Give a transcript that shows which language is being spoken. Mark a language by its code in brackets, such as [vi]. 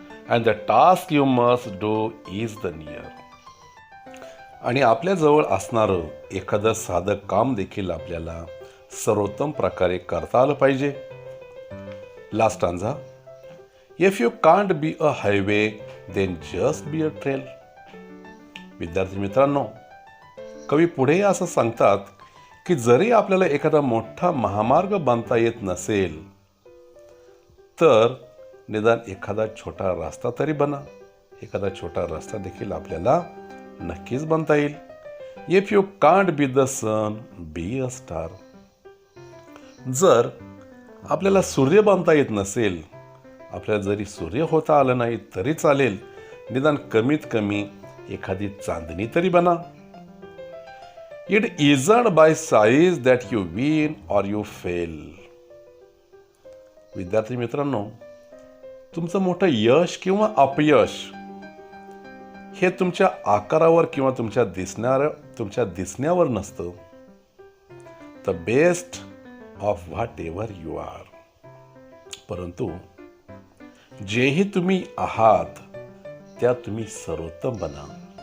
[en] And the task you must do is the near. [mr] आणि आपल्याजवळ असणारं एखादं साधं काम देखील आपल्याला सर्वोत्तम प्रकारे करता आलं पाहिजे. [en] Last stanza. If you can't be a highway, then just be a trail. [mr] विद्यार्थी मित्रांनो, कवी पुढे असं सांगतात की जरी आपल्याला एखादा मोठा महामार्ग बांधता येत नसेल, तर निदान एखादा छोटा रस्ता तरी बना. एखादा छोटा रस्ता देखील आपल्याला नक्कीच बनता येईल. [en] If you can't be the sun, be a star. [mr] जर आपल्याला सूर्य बांधता येत नसेल, आपल्याला जरी सूर्य होता आलं नाही तरी चालेल, निदान कमीत कमी एखादी चांदणी तरी बना. [en] It isn't by size that you win or you fail. [mr] विद्यार्थी मित्रांनो, तुमचं मोठं यश किंवा अपयश हे तुमच्या आकारावर किंवा तुमच्या दिसण्यावर नसतं. [en] The best of whatever you are. [mr] परंतु जेही तुम्ही आहात त्यात तुम्ही सर्वोत्तम बना.